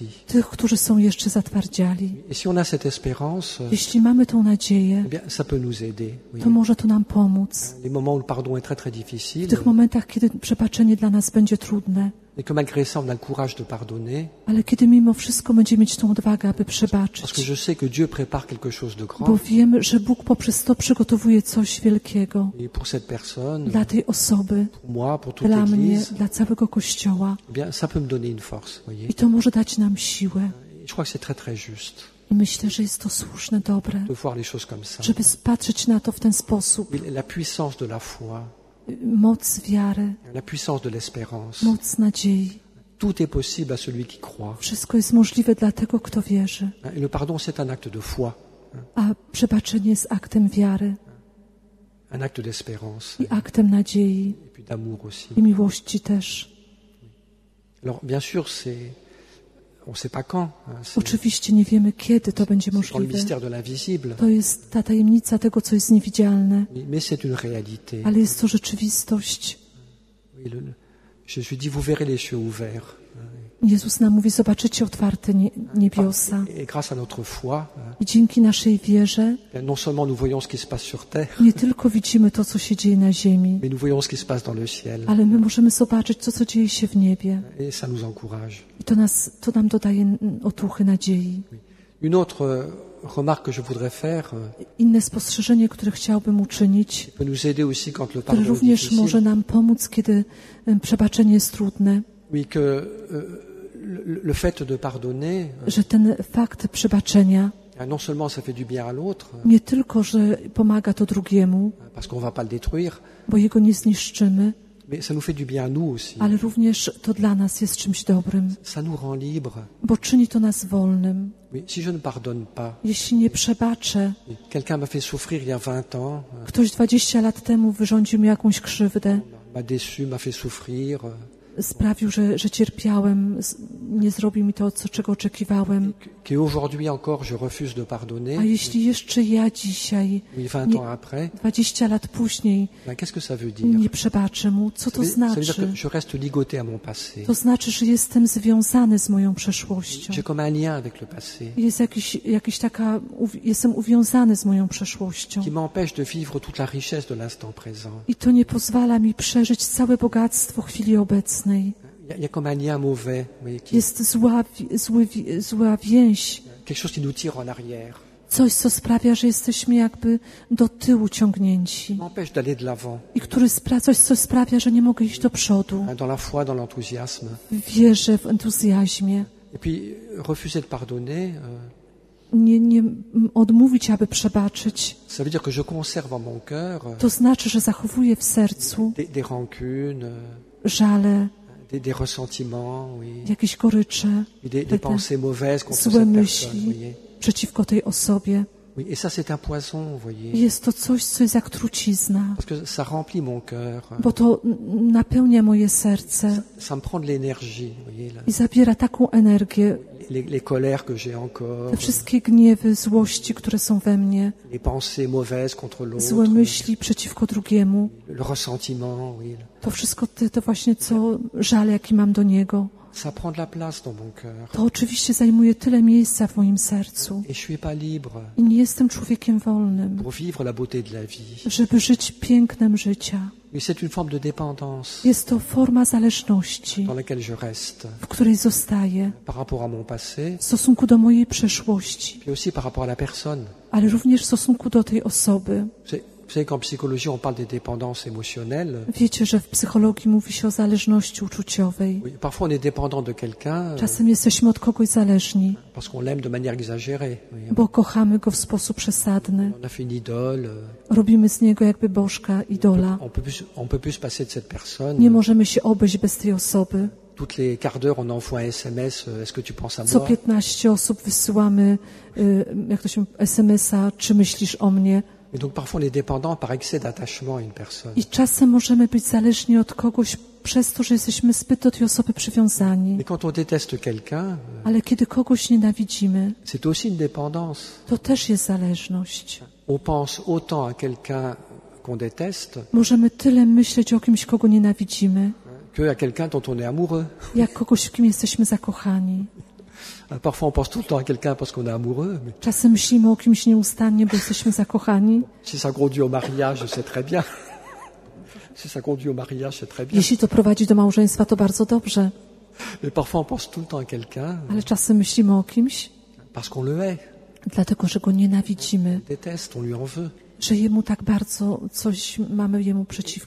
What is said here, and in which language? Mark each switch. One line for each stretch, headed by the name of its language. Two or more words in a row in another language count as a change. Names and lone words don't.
Polish: tych, którzy są jeszcze zatwardziali.
French: Et si on a cette espérance,
Polish: Jeśli mamy tą nadzieję,
French: eh bien, ça peut nous aider. Oui.
Polish: to może to nam pomóc.
French: Les moments où le pardon est très très
Polish: W
French: difficile,
Polish: tych momentach, kiedy przebaczenie dla nas będzie trudne,
French: et que malgré ça, on a le courage de pardonner,
Polish: ale kiedy mimo wszystko będziemy mieć tą odwagę, aby
French: parce que
Polish: przebaczyć,
French: je sais que Dieu prépare quelque chose de
Polish: bo
French: grand.
Polish: wiem, że Bóg poprzez to przygotowuje coś wielkiego
French: Et pour cette personne,
Polish: dla tej osoby,
French: pour moi, pour toute
Polish: dla mnie,
French: l'Église,
Polish: dla całego Kościoła.
French: eh bien, ça peut me donner une force, voyez.
Polish: I to może dać nam siłę.
French: Et je crois que c'est très très juste
Polish: I myślę, że jest to słuszne, dobre,
French: de voir les choses comme ça.
Polish: żeby patrzeć na to w ten sposób.
French: Et la puissance de la foi,
Polish: Moc wiary,
French: la puissance de l'espérance,
Polish: moc nadziei.
French: tout est possible à celui qui croit.
Polish: Wszystko jest możliwe dla tego, kto wierzy.
French: Et le pardon, c'est un acte de foi,
Polish: A przebaczenie jest aktem wiary
French: un acte d'espérance
Polish: i aktem nadziei
French: et puis d'amour aussi.
Polish: i miłości też.
French: Alors, bien sûr, on ne sait pas quand.
Polish: Oczywiście nie wiemy, kiedy to będzie
French: C'est dans le
Polish: możliwe.
French: mystère de l'invisible.
Polish: To jest ta tajemnica tego, co jest niewidzialne,
French: Mais c'est une réalité.
Polish: ale jest to rzeczywistość.
French: Oui, Jésus dit, vous verrez les cieux ouverts.
Polish: Jezus nam mówi, zobaczycie otwarte niebiosa.
French: Et grâce à notre foi,
Polish: I dzięki naszej wierze
French: non seulement nous voyons ce qui se passe sur terre,
Polish: nie tylko widzimy to, co się dzieje na ziemi,
French: mais nous voyons ce qui se passe dans le ciel.
Polish: ale my możemy zobaczyć to, co dzieje się w niebie.
French: Et ça nous encourage.
Polish: I to nam dodaje otuchy nadziei.
French: Une autre remarque que je voudrais faire
Polish: Inne spostrzeżenie, które chciałbym uczynić,
French: peut nous aider aussi quand le
Polish: które
French: pardon est
Polish: również
French: difficile.
Polish: może nam pomóc, kiedy przebaczenie jest trudne,
French: Oui, que le fait de pardonner,
Polish: że ten fakt przebaczenia
French: non seulement ça fait du bien à l'autre,
Polish: nie tylko, że pomaga to drugiemu,
French: parce qu'on va pas le détruire,
Polish: bo jego nie zniszczymy,
French: mais ça nous fait du bien à nous aussi.
Polish: ale również to dla nas jest czymś dobrym,
French: Ça nous rend libres.
Polish: bo czyni to nas wolnym.
French: Oui, si je ne pardonne pas,
Polish: Jeśli nie przebaczę,
French: quelqu'un m'a fait souffrir il y a 20 ans,
Polish: ktoś 20 lat temu wyrządził mi jakąś krzywdę,
French: m'a déçu, m'a fait souffrir,
Polish: sprawił, że cierpiałem, nie zrobił mi to, czego oczekiwałem.
French: qu'aujourd'hui encore je refuse de pardonner,
Polish: A jeśli jeszcze ja dzisiaj,
French: oui, 20 ans après,
Polish: 20 lat później,
French: ben, qu'est-ce que ça veut dire?
Polish: nie przebaczę mu, co to
French: Ça veut dire
Polish: znaczy?
French: que je reste ligoté à mon passé.
Polish: To znaczy, że jestem związany z moją przeszłością.
French: J'ai comme un lien avec le passé
Polish: Jest jestem uwiązany z moją przeszłością.
French: qui m'empêche de vivre toute la richesse de l'instant présent.
Polish: I to nie pozwala mi przeżyć całe bogactwo chwili obecnej.
French: Il y a comme un lien mauvais, vous voyez,
Polish: Jest zła więź,
French: quelque chose qui nous tire en arrière,
Polish: coś, co sprawia, że jesteśmy jakby do tyłu ciągnięci.
French: qui m'empêche d'aller de l'avant,
Polish: I coś, co sprawia, że nie mogę iść do przodu.
French: dans la foi, dans l'enthousiasme.
Polish: W wierze, w entuzjazmie.
French: Et puis, refuser de pardonner,
Polish: Nie odmówić, aby przebaczyć.
French: ça veut dire que je conserve en mon cœur
Polish: To znaczy, że zachowuję w sercu
French: des rancunes,
Polish: żale,
French: des ressentiments, oui,
Polish: jakieś gorycze,
French: et des
Polish: te
French: pensées mauvaises contre
Polish: złe
French: cette personne,
Polish: myśli
French: vous voyez.
Polish: przeciwko tej osobie.
French: Oui, et ça, c'est un poison, vous voyez,
Polish: Jest to coś, co jest jak trucizna,
French: parce que ça remplit mon cœur,
Polish: bo to napełnia moje serce
French: ça me prend de l'énergie, vous voyez, là.
Polish: i zabiera taką energię,
French: Les colères que j'ai encore,
Polish: te wszystkie gniewy, złości, które są we mnie,
French: les pensées mauvaises contre
Polish: złe
French: l'autre,
Polish: myśli przeciwko drugiemu,
French: le ressentiment, oui,
Polish: to wszystko to właśnie co żal, jaki mam do niego.
French: ça prend de la place dans mon cœur.
Polish: To oczywiście zajmuje tyle miejsca w moim sercu
French: Et je suis pas libre
Polish: i nie jestem człowiekiem wolnym,
French: pour vivre la beauté de la vie.
Polish: żeby żyć pięknem życia.
French: Oui, c'est une forme de dépendance
Polish: Jest to forma zależności,
French: dans laquelle je reste
Polish: w której zostaję
French: par rapport à mon passé,
Polish: w stosunku do mojej przeszłości,
French: puis aussi par rapport à la personne.
Polish: ale również w stosunku do tej osoby.
French: Vous savez qu'en psychologie, on parle des dépendances émotionnelles.
Polish: Wiecie, że w psychologii mówi się o zależności uczuciowej.
French: Oui, parfois, on est dépendant de quelqu'un
Polish: Czasem jesteśmy od kogoś zależni,
French: parce qu'on l'aime de manière exagérée. Oui,
Polish: bo kochamy go w sposób przesadny.
French: on a fait une idole.
Polish: Robimy z niego jakby bożka, idola.
French: On peut plus se passer de cette personne.
Polish: Nie możemy się obejść bez tej osoby.
French: Toutes les quarts d'heure, on envoie un SMS. Est-ce que tu penses à
Polish: Co
French: moi?
Polish: 15 osób wysyłamy, jak to się SMS-a, czy myślisz o mnie?
French: Et donc parfois on est dépendant par excès d'attachement à une personne.
Polish: I czasem możemy być zależni od kogoś przez to, że jesteśmy zbyt do tej osoby przywiązani.
French: Mais quand on déteste quelqu'un,
Polish: Ale kiedy kogoś nienawidzimy,
French: c'est aussi une dépendance.
Polish: to też jest zależność.
French: On pense autant à quelqu'un qu'on déteste
Polish: Możemy tyle myśleć o kimś, kogo nienawidzimy,
French: que à quelqu'un dont on est amoureux.
Polish: jak kogoś, w kim jesteśmy zakochani.
French: Parfois on pense tout le temps à quelqu'un parce qu'on est amoureux, mais
Polish: Czasem myślimy o kimś nieustannie, bo jesteśmy zakochani.
French: si ça conduit au mariage, c'est très bien. Si ça conduit au mariage, c'est très bien.
Polish: Jeśli to prowadzi do małżeństwa, to bardzo dobrze.
French: Mais parfois on pense tout le temps à quelqu'un
Polish: Ale czasem myślimy o kimś,
French: parce qu'on le hait,
Polish: dlatego że go nienawidzimy,
French: on déteste, on lui en veut.
Polish: że jemu tak bardzo coś mamy jemu przeciwko.